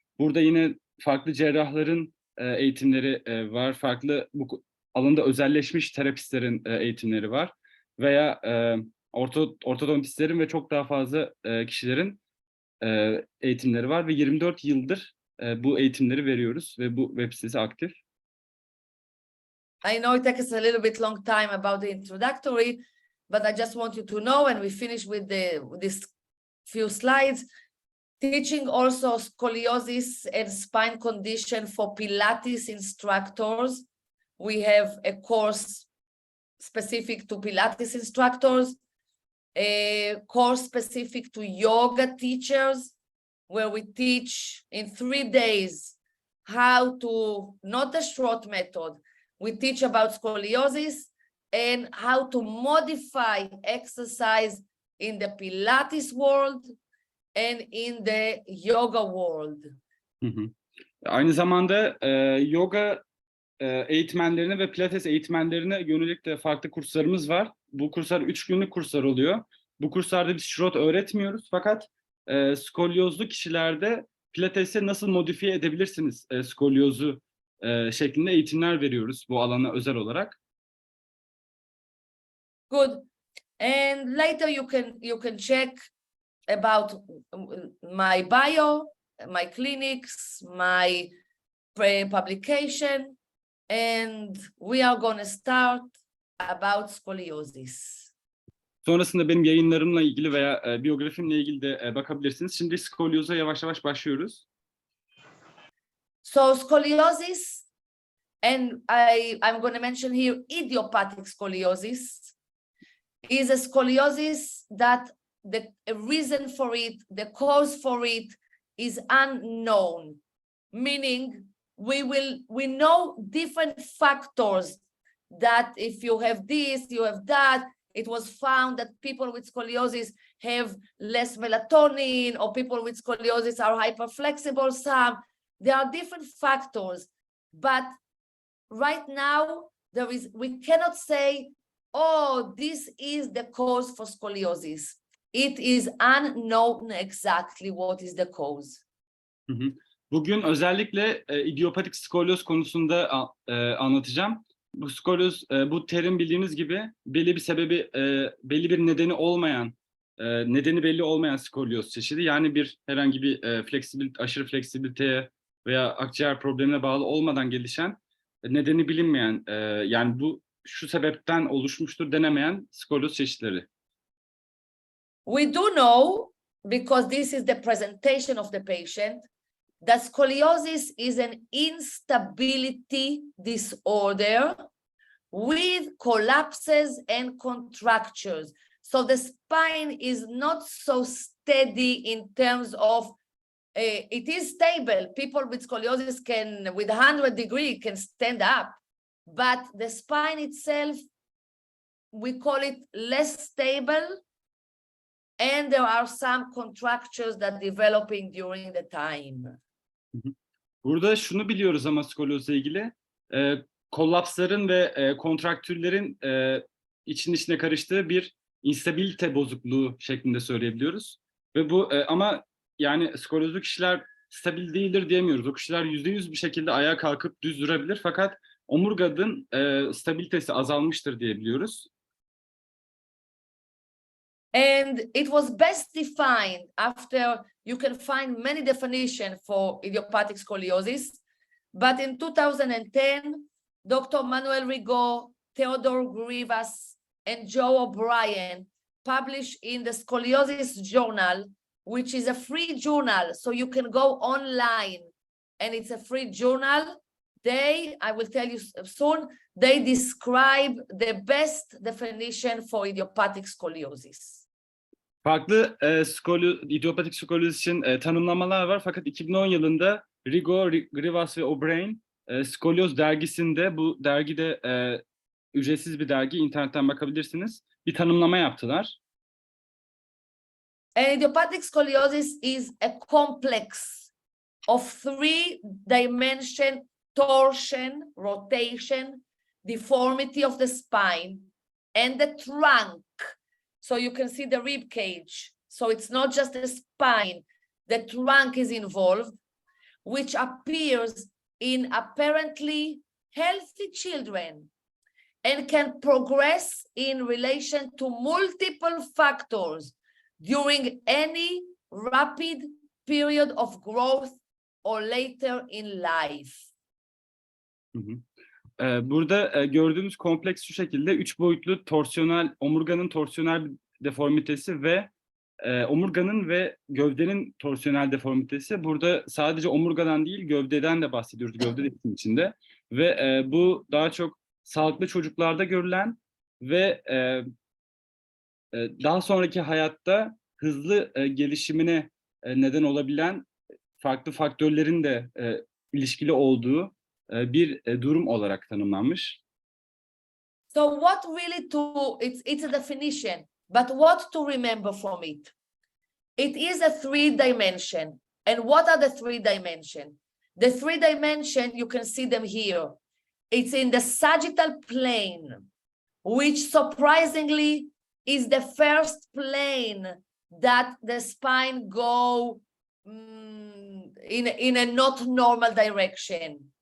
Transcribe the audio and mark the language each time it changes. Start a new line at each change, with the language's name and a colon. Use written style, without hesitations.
Turkish: Burada yine farklı cerrahların eğitimleri var, farklı bu alanda özelleşmiş terapistlerin eğitimleri var veya ortodontistlerin ve çok daha fazla kişilerin eğitimleri var ve 24 yıldır bu eğitimleri veriyoruz ve bu web sitesi aktif.
English: I know it takes us a little bit long time about the introductory, but I just want you to know, and we finish with this few slides, teaching also scoliosis and spine condition for Pilates instructors. We have a course specific to Pilates instructors, a course specific to yoga teachers, where we teach in 3 days how to, not the short method, we teach about scoliosis and how to modify exercise in the Pilates world and in the yoga world.
Turkish: Aynı zamanda yoga eğitmenlerine ve pilates eğitmenlerine yönelik de farklı kurslarımız var. Bu kurslar 3 günlük kurslar oluyor. Bu kurslarda biz şrot öğretmiyoruz fakat skolyozlu kişilerde pilatesi nasıl modifiye edebilirsiniz skolyozu şeklinde eğitimler veriyoruz bu alana özel olarak.
English: Good. And later you can check about my bio, my clinics, my publication, and we are going to start about scoliosis.
Turkish: Sonrasında benim yayınlarımla ilgili veya biyografimle ilgili de bakabilirsiniz. Şimdi skolyoza yavaş yavaş başlıyoruz.
English: So scoliosis, and I'm going to mention here idiopathic scoliosis, is a scoliosis that the reason for it, the cause for it is unknown, meaning we know different factors that if you have this, you have that. It was found that people with scoliosis have less melatonin, or people with scoliosis are hyperflexible. There are different factors, but right now we cannot say, oh, this is the cause for scoliosis. It is unknown exactly what is the cause.
Turkish: Bugün özellikle idiopatik skolyoz konusunda anlatacağım. Bu skolyoz, bu terim bildiğiniz gibi belli bir sebebi, belli bir nedeni olmayan, nedeni belli olmayan skolyoz çeşidi. Yani herhangi bir aşırı fleksibiliteye veya akciğer problemine bağlı olmadan gelişen, nedeni bilinmeyen, yani bu şu sebepten oluşmuştur denemeyen skolyoz çeşitleri.
English: We do know, because this is the presentation of the patient, that scoliosis is an instability disorder with collapses and contractures. So the spine is not so steady in terms of, it is stable. People with scoliosis can, with 100 degrees, can stand up. But the spine itself, we call it less stable. And there are some contractures that developing during the time.
Turkish: Burada şunu biliyoruz ama skolyozla ilgili, kollapsların ve kontraktürlerin içine karıştığı bir instabilite bozukluğu şeklinde söyleyebiliyoruz. Ve bu ama yani skolyozlu kişiler stabil değildir diyemiyoruz. O kişiler %100 bir şekilde ayağa kalkıp düz durabilir fakat omurganın stabilitesi azalmıştır diyebiliyoruz.
English: And it was best defined after you can find many definitions for idiopathic scoliosis. But in 2010, Dr. Manuel Rigaud, Theodore Grivas, and Joe O'Brien published in the Scoliosis Journal, which is a free journal, so you can go online, and it's a free journal. I will tell you soon, they describe the best definition for idiopathic scoliosis.
Turkish: Farklı idiopatik skolyoz için tanımlamalar var fakat 2010 yılında Rigaud, Grivas ve O'Brien Skolyoz dergisinde, bu dergide ücretsiz bir dergi, internetten bakabilirsiniz, bir tanımlama yaptılar.
English: And idiopathic scoliosis is a complex of 3-dimension torsion, rotation, deformity of the spine, and the trunk. So you can see the rib cage. So it's not just the spine, the trunk is involved, which appears in apparently healthy children and can progress in relation to multiple factors during any rapid period of growth or later in life.
Turkish: Burada gördüğümüz kompleks şu şekilde: 3 boyutlu omurganın torsiyonel deformitesi ve omurganın ve gövdenin torsiyonel deformitesi. Burada sadece omurgadan değil, gövdeden de bahsediyoruz, gövde de için içinde. Ve bu daha çok sağlıklı çocuklarda görülen ve daha sonraki hayatta hızlı gelişimine neden olabilen farklı faktörlerin de ilişkili olduğu bir durum olarak tanımlanmış.
English: So what really it's a definition, but what to remember from it? It is a 3-dimension. And what are the 3-dimension? The 3-dimension, you can see them here. It's in the sagittal plane, which surprisingly is the first plane that the spine go in a not normal direction.